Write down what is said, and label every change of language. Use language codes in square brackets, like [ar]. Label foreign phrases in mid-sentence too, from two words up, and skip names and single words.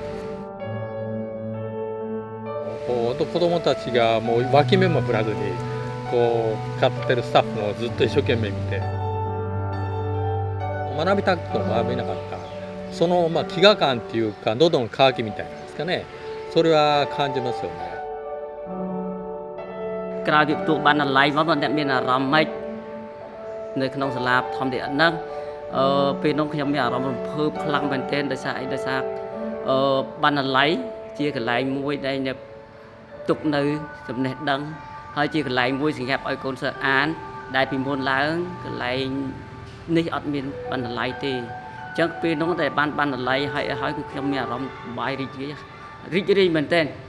[ja] 子どもたちがもう脇目も振らずにこう買ってるスタッフもずっと一生懸命見て学びたくても学べなかったその飢餓感っていうか喉の渇きみたいなんですかねそれは感じますよね。 [km] ក្រៅពីទូបានអាឡ័យមកអ្នកមានអារម្មណ៍ម៉េចនៅក្នុងសាលាធម្មតាហ្នឹងពេលនោះខ្ញុំមានអារម្មណ៍រំភើបខ្លាំងមែនទែនដោយសារអីដោយសារបណ្ណាល័យជាកន្លែងមួយដែលទុកនៅចំណេះដឹងហើយជាកន្លែងមួយសម្រាប់ឲ្យកូនសិស្សអានដែលពីមុនឡើងកន្លែងនេះអត់មានបណ្ណាល័យទេអញ្ចឹងពេលនោះតែបានបណ្ណាល័យហើយគឺខ្ញុំមានអារម្មណ៍បាយរីករាយមែនទែន